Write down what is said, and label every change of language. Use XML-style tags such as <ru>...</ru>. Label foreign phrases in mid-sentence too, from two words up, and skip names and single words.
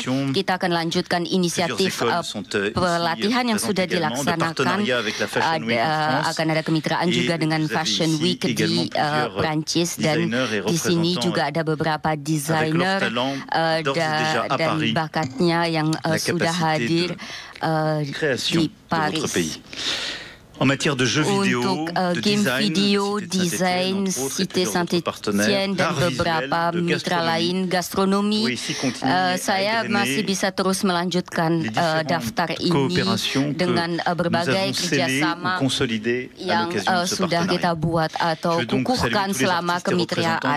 <id>Kita akan lanjutkan inisiatif pelatihan yang sudah dilaksanakan. Akan ada kemitraan juga dengan Fashion Week di Prancis, dan di sini juga ada beberapa desainer dan bakatnya yang sudah hadir di Paris.</id> <fr>en matière de jeux vidéo,</fr> <id>untuk</id> <fr>de</fr> <en>game design,</en> <id>video, desain, Cité Saint-Étienne dan beberapa mitra lain, gastronomi. Saya masih bisa terus melanjutkan daftar ini dengan berbagai kerjasama yang sudah kita buat atau kukuhkan selama kemitraan.</id>